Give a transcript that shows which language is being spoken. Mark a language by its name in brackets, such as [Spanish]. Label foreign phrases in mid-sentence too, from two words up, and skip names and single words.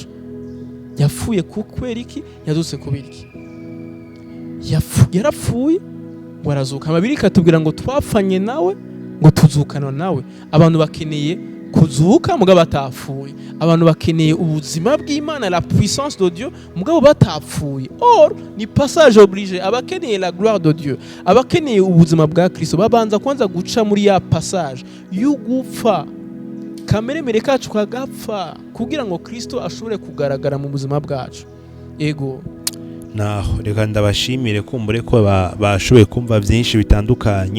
[Rundi] Yapfuye kukwera iki? Yazutse kubera iki? Yarapfuye warazuka. Amabiri katubwira ngo twapfanye nawe ngo tuzukana nawe. Abantu bakeneye kuzuka mugabo batapfuye. Abantu bakeneye ubuzima bw'Imana, [French] la puissance de Dieu [Rundi] mugabo batapfuye. [French] Or ni passage obligé. Abakeneye la gloire de Dieu, [Rundi] abakeneye ubuzima bwa Kristo babanza kwanza guca muri ya passage y'ugupfa, kamere mere kacu kagapfa kugira ngo Kristo ashobore kugaragara mu buzima bwacu. Ego naho reka ndabashimire kumbure ko bashoboye kumva byinshi bitandukanye.